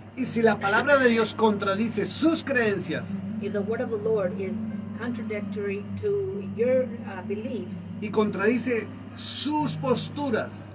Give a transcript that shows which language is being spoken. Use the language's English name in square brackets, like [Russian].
[Spanish] Y si la palabra de Dios contradice sus creencias [English] If the word of the Lord is contradictory to your beliefs [Spanish] y contradice sus posturas,